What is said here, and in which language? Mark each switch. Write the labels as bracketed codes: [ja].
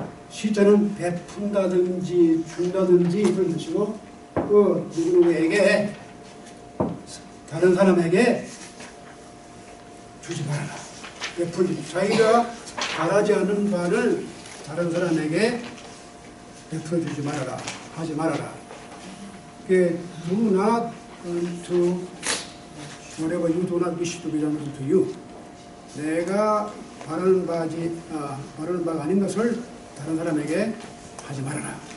[ko] 시자는 베푼다든지 준다든지 이런 뜻이고 그 누구에게 다른 사람에게 주지 말아라. 베풀지 자기가 바라지 않는 바를 다른 사람에게 베풀어 주지 말아라. 하지 말아라. 그게 [en] do not to whatever you do not wish to be done to you. [ko] 내가 바라는 바가 아닌 것을 다른 사람에게 하지 말아라.